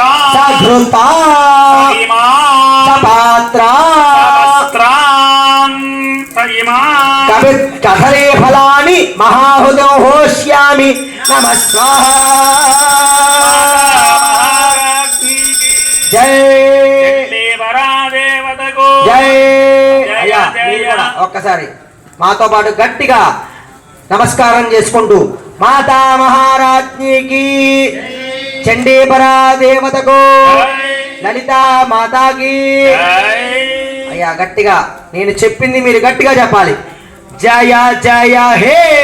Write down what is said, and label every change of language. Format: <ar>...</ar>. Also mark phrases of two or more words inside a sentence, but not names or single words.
<sa>सधृता सपात्रा कथरे फलानि महाहुतो होष्यामि नमः स्वाहा</sa> <te>जय జై అయ్యా మీరు కూడా ఒక్కసారి మాతో పాటు గట్టిగా నమస్కారం చేసుకుంటూ మాతా మహారాజ్ఞికి చండీపరా దేవతకు లలితా మాతాకి అయ్యా గట్టిగా నేను చెప్పింది మీరు గట్టిగా చెప్పాలి జయ జయ హే</te>